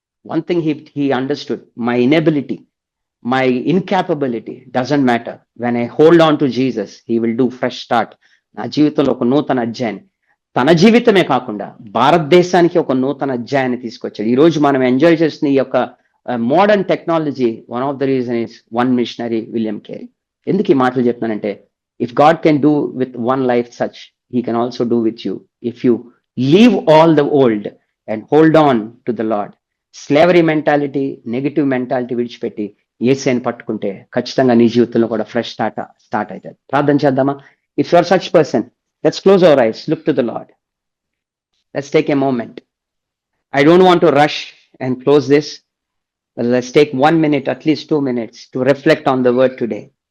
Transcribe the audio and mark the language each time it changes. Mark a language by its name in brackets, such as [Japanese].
[English] One thing he understood, my inability, my incapability doesn't matter. When I hold on to Jesus, he will do fresh start. [Telugu] నా జీవితంలో ఒక నూతన అధ్యాయాన్ని, తన జీవితమే కాకుండా భారతదేశానికి ఒక నూతన అధ్యాయాన్ని తీసుకొచ్చాడు. ఈ రోజు మనం ఎంజాయ్ చేస్తున్న ఈ యొక్క modern technology, [English] one of the reason is one missionary, [Telugu] William Carey. ఎందుకు ఈ మాటలు చెప్తున్నానంటే, [English] If God can do with one life such, he can also do with you if you leave all the old and hold on to the Lord. [Telugu] Slavery mentality, negative mentality విడిచిపెట్టి యేసుని పట్టుకుంటే ఖచ్చితంగా నీ జీవితంలో కూడా ఫ్రెష్ స్టార్ట్ అవుతుంది. ప్రార్థన చేద్దామా? [English] If you are such person, let's close our eyes, look to the Lord. Let's take a moment. I don't want to rush and close this. But let's take 1 minute, at least 2 minutes to reflect on the word today.